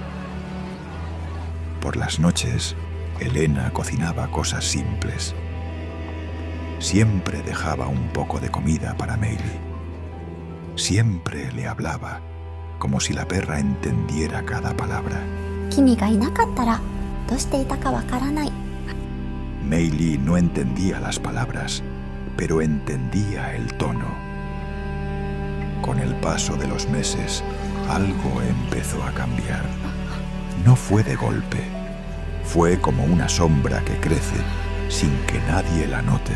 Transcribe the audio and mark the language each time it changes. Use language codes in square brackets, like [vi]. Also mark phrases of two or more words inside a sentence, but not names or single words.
[es] Por las noches, Elena cocinaba cosas simples. Siempre dejaba un poco de comida para Meili. Siempre le hablaba, como si la perra entendiera cada palabra. [ja] 君がいなかったらどうしていたかわからない。 [es] Meili no entendía las palabras, pero entendía el tono. Con el paso de los meses, algo empezó a cambiar. No fue de golpe. Fue como una sombra que crece sin que nadie la note.